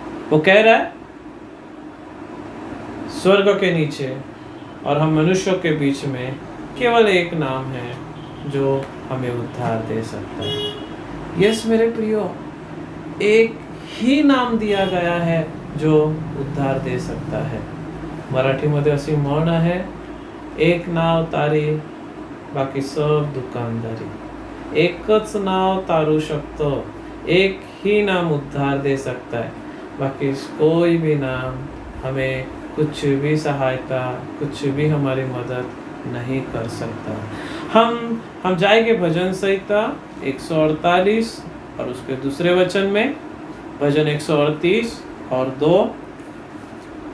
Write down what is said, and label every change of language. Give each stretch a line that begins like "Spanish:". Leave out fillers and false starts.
Hindi: वो कह रहा है स्वर्ग के नीचे और हम मनुष्यों के बीच में केवल एक नाम है जो हमें उद्धार दे सकता है। यस मेरे प्रियो, एक ही नाम दिया गया है जो उद्धार दे सकता है।
Marathi: मराठीमध्ये अशी म्हण आहे, एक नाव तारी बाकी सब दुकानदारी। एकच नाव तारू शकतो,
Hindi: एक ही नाम उद्धार दे सकता है। बाकी कोई भी नाम हमें कुछ भी सहायता, कुछ भी हमारी मदद नहीं कर सकता। हम जाएंगे भजन संहिता 148 और उसके दूसरे वचन में भजन 138 और 2।